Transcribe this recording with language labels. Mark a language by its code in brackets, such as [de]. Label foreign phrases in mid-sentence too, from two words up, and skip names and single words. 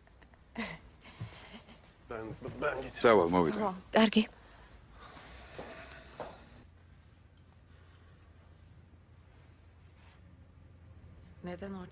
[tr] Ben getirdim. [ka] წავალ, მოვიდა. კარგი. [tr] Neden orada?